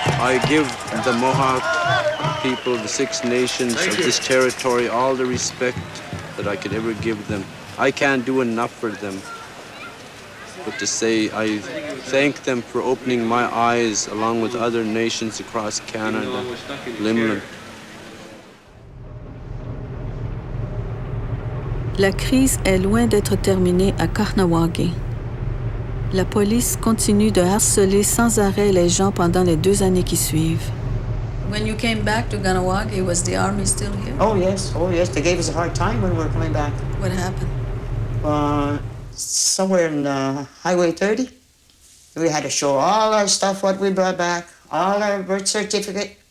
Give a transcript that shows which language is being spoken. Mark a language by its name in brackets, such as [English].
[English] I give the Mohawk people, the 6 nations of this territory, all the respect that I could ever give them. I can't do enough for them, but to say I thank them for opening my eyes along with other nations across Canada. Limlin. [French] La crise est loin d'être terminée à Kahnawake. La police continue de harceler sans arrêt les gens pendant les 2 années qui suivent. [English] When you came back to Kahnawake, was the army still here? Oh yes. They gave us a hard time when we were coming back. What happened? Somewhere in Highway 30, we had to show all our stuff, what we brought back, all our birth certificate.